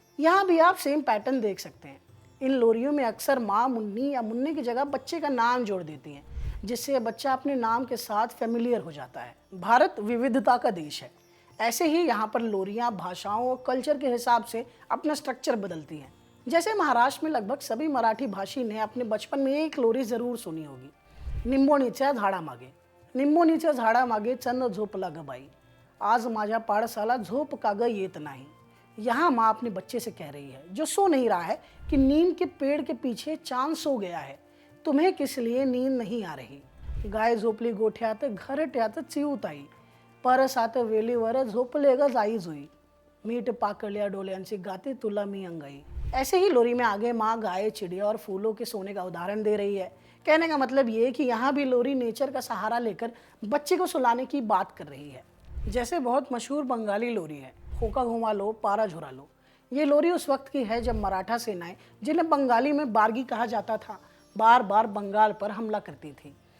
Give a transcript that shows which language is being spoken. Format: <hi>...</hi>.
<hi>यहाँ भी आप सेम पैटर्न देख सकते हैं। इन लोरियों में अक्सर माँ मुन्नी या मुन्ने की जगह बच्चे का नाम जोड़ देती हैं, जिससे बच्चा अपने नाम के साथ फेमिलियर हो जाता है। भारत विविधता का देश है, ऐसे ही यहाँ पर लोरियाँ भाषाओं और कल्चर के हिसाब से अपना स्ट्रक्चर बदलती हैं। जैसे महाराष्ट्र में लगभग सभी मराठी भाषी ने अपने बचपन में एक लोरी ज़रूर सुनी होगी,</hi> <mr>निंबोणीच्या झाडा मागे। निंबोणीच्या झाडा मागे चंद झोपला ग बाई, आज माझ्या पाडसाला झोप का ग येत नाही।</mr> <hi>यहाँ माँ अपने बच्चे से कह रही है जो सो नहीं रहा है कि नीम के पेड़ के पीछे चांद सो गया है, तुम्हें किस लिए नींद नहीं आ रही।</hi> <mr>गाय झोपली गोठ्यात घरट्यात चिवताई, परस आत वेलीवर झोपले ग जाई जुई, मीठ पाकळ्या डोल्यांची गाते तुला मी अंगाई।</mr> <hi>ऐसे ही लोरी में आगे माँ गाय, चिड़िया और फूलों के सोने का उदाहरण दे रही है। कहने का मतलब ये कि यहाँ भी लोरी नेचर का सहारा लेकर बच्चे को सुलाने की बात कर रही है। जैसे बहुत मशहूर बंगाली लोरी है,</hi> <bn>होका घुमा लो पारा झुरा लो।</bn> <hi>ये लोरी उस वक्त की है जब मराठा सेनाएं, जिन्हें बंगाली में बारगी कहा जाता था, बार बार बंगाल पर हमला करती थी।</hi>